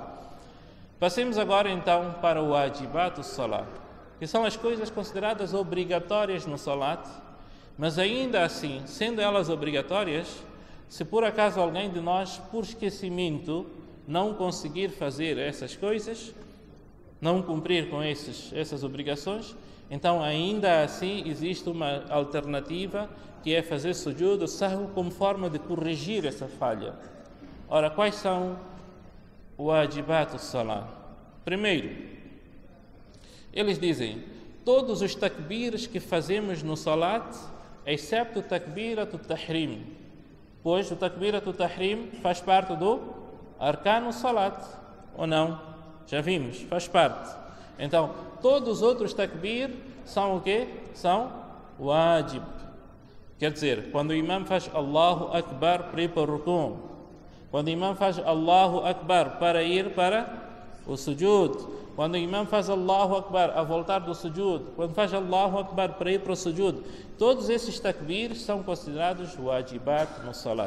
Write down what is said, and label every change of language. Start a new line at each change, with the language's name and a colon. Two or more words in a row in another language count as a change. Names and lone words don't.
Portuguese: Passemos agora então para o
Arabic: wajibat salat,
Portuguese: que são as coisas consideradas obrigatórias no salat, mas ainda assim, sendo elas obrigatórias, se por acaso alguém de nós, por esquecimento, não conseguir fazer essas coisas, não cumprir com essas obrigações, então ainda assim existe uma alternativa, que é fazer
Arabic: sujud sahw
Portuguese: como forma de corrigir essa falha. Ora, quais são o
Arabic: wajibat salah?
Portuguese: Primeiro, eles dizem, todos os takbirs que fazemos no salat, excepto o
Arabic: takbirat al-tahrim,
Portuguese: pois o
Arabic: takbirat al-tahrim
Portuguese: faz parte do
Arabic: arkanu salat,
Portuguese: ou não? Já vimos, faz parte. Então, todos os outros takbir são o quê? São wajib. Quer dizer, quando o imam faz
Arabic: Allahu Akbar
Portuguese: para ir para o rukun, quando o imam faz
Arabic: Allahu Akbar
Portuguese: para ir para o sujud, quando o imam faz
Arabic: Allahu Akbar
Portuguese: a voltar do sujud, quando faz
Arabic: Allahu Akbar
Portuguese: para ir para o sujud, todos esses takbirs são considerados wajibat no salat.